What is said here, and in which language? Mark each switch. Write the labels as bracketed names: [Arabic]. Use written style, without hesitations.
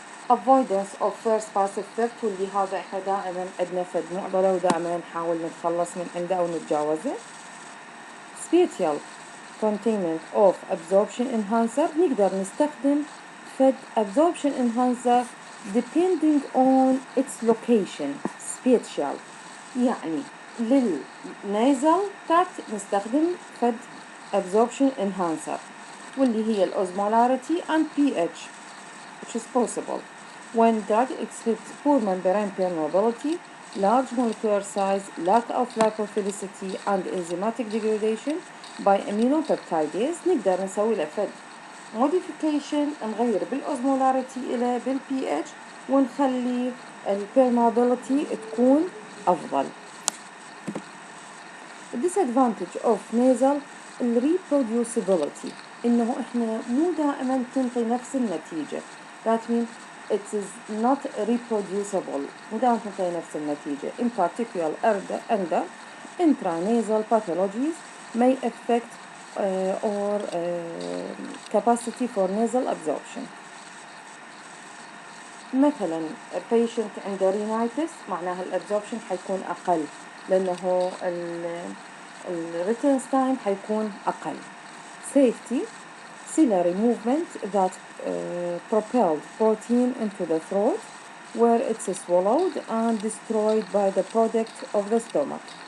[English] avoidance of first pass effect، [Arabic] واللي هذا احنا دائما عندنا فد معضلة ودائما نحاول نتخلص من عنده أو نتجاوزه. [English] spatial containment of absorption enhancer، [Arabic] نقدر نستخدم فد [English] absorption enhancer depending on its location. spatial [Arabic] يعني للنيزل [English] tract [Arabic] نستخدم فد [English] absorption enhancer، [Arabic] واللي هي [English] الosmolarity and pH, which is possible when drug exhibits poor membrane permeability, large molecular size, lack of lipophilicity, and enzymatic degradation by aminopeptidase. [Arabic] نقدر نسوي له فد modification، نغير بالosmolarity إلى بالpH، ونخلي الpermeability تكون أفضل. [English] disadvantage of nasal reproducibility، [Arabic] إنه إحنا مو دائما تنطي نفس النتيجة. [English] that means it is not reproducible، [Arabic] مو دائما تنطي نفس النتيجة. [English] in particular under intranasal pathologies may affect or capacity for nasal absorption. [Arabic] مثلا patient عنده rhinitis معناها الابزوربشن حيكون أقل، لأنه الريتنس تايم حيكون أقل. [English] safety، ciliary movement that propelled protein into the throat where it's swallowed and destroyed by the product of the stomach.